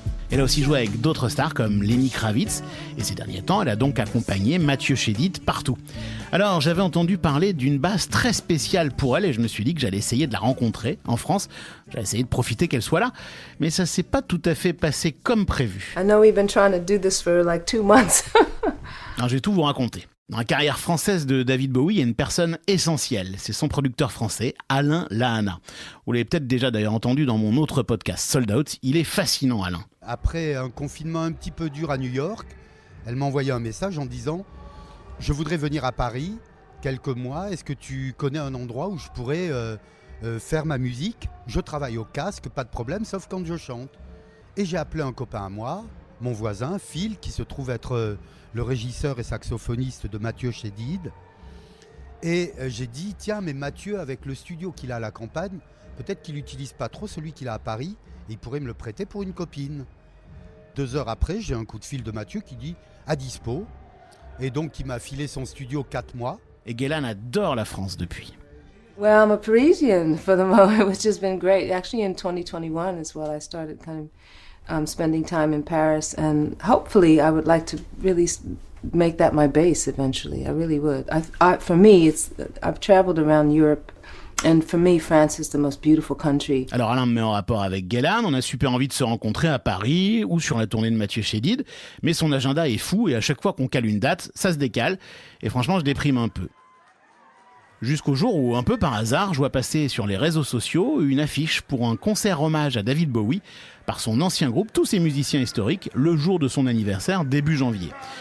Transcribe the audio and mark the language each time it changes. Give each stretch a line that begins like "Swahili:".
French: Elle a aussi joué avec d'autres stars comme Lenny Kravitz et ces derniers temps, elle a donc accompagné Mathieu Chédid partout. Alors, j'avais entendu parler d'une basse très spéciale pour elle et je me suis dit que j'allais essayer de la rencontrer en France. J'allais essayer de profiter qu'elle soit là, mais ça s'est pas tout à fait passé comme prévu.
English: I know we've been trying to do this for like 2 months.
French: Alors, je vais tout vous raconter. Dans la carrière française de David Bowie, il y a une personne essentielle. C'est son producteur français, Alain Lahana. Vous l'avez peut-être déjà d'ailleurs entendu dans mon autre podcast, Sold Out. Il est fascinant, Alain. Après un confinement un petit peu dur à New York, elle m'a envoyé un message en disant « Je voudrais venir à Paris quelques mois. Est-ce que tu connais un endroit où je pourrais faire ma musique ? Je travaille au casque, pas de problème, sauf quand je chante. » Et j'ai appelé un copain à moi, mon voisin, Phil, qui se trouve être le régisseur et saxophoniste de Mathieu Chédid. Et j'ai dit, tiens, mais Mathieu, avec le studio qu'il a à la campagne, peut-être qu'il n'utilise pas trop celui qu'il a à Paris, et il pourrait me le prêter pour une copine. 2 heures après, j'ai un coup de fil de Mathieu qui dit, à dispo. Et donc, il m'a filé son studio 4 mois. Et Gaylan adore la France depuis.
English: Well, I'm a Parisian for the moment, which has been great. Actually, in 2021 as well, I started kind of spending time in Paris, and hopefully I would like to really make that my base eventually. I really would. For me, I've traveled around Europe, and for me, France is the most beautiful country.
French: Alors Alain me met en rapport avec Gaylan, on a super envie de se rencontrer à Paris ou sur la tournée de Mathieu Chédid, mais son agenda est fou et à chaque fois qu'on cale une date, ça se décale, et franchement je déprime un peu. Jusqu'au jour où, un peu par hasard, je vois passer sur les réseaux sociaux une affiche pour un concert hommage à David Bowie par son ancien groupe, tous ses musiciens historiques, le jour de son anniversaire, début janvier.